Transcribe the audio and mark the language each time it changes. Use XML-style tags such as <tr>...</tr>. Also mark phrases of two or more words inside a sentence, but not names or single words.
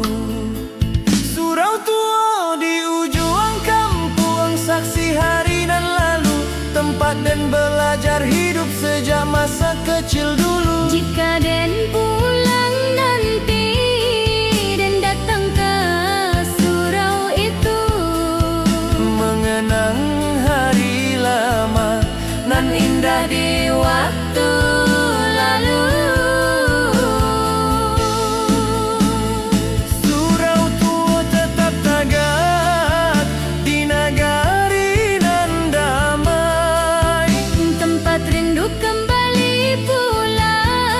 <id>Surau tua di ujung kampung, saksi hari nan lalu, tempat dan belajar hidup sejak masa kecil dulu. jika den pulang nanti dan datang ke surau itu, Mengenang hari lama nan indah di waktu lalu.</id> <min>Surau tua tetap tagak di nagari nan damai,</min> <id>tempat rindu kembali pulang.</id>